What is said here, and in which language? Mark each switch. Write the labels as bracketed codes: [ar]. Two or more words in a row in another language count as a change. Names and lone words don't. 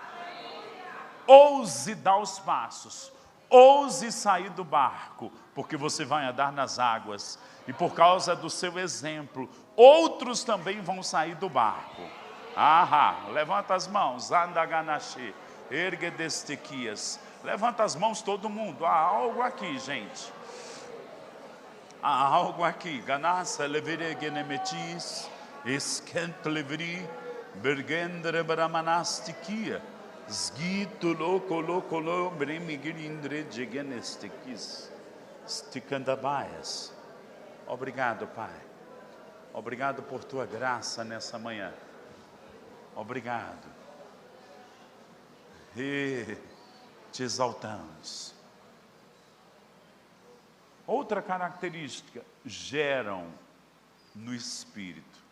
[pt] Ouse dar os passos, ouse sair do barco, porque você vai andar nas águas, e por causa do seu exemplo, outros também vão sair do barco. Levanta as mãos, andaganashi, ergedestequias. Levanta as mãos todo mundo. Há algo aqui, gente. Há algo aqui. Ganassa levere genemetis, esquent leveri, bergendere bramanastiquia, sgito loco bremigilindre gegenestiquis, sticandabaias. Obrigado, Pai. Obrigado por tua graça nessa manhã. Obrigado. E te exaltamos. Outra característica: geram no Espírito.